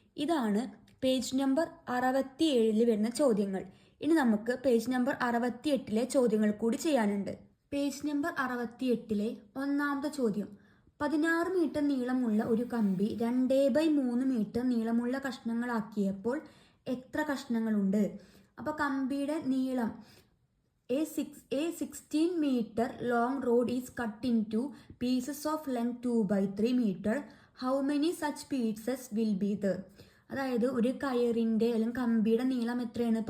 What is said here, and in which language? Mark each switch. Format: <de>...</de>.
<ml>ഇതാണ് page number 67 വരുന്ന ചോദ്യങ്ങൾ. ഇനി നമുക്ക് പേജ് നമ്പർ 68 ചോദ്യങ്ങൾ കൂടി ചെയ്യാനുണ്ട്. പേജ് നമ്പർ 68 ഒന്നാമത്തെ ചോദ്യം. 16 മീറ്റർ നീളമുള്ള ഒരു കമ്പി 2/3 മീറ്റർ നീളമുള്ള കഷ്ണങ്ങളാക്കിയപ്പോൾ എത്ര കഷ്ണങ്ങളുണ്ട്? അപ്പോൾ കമ്പിയുടെ നീളം</ml> <en>A 16 meter long rod is cut into pieces of length 2/3 meter. How many such pieces will be there?</en> <ml>അതായത് ഒരു കയറിൻ്റെ അല്ലെങ്കിൽ കമ്പിയുടെ നീളം എത്രയാണ്?</ml>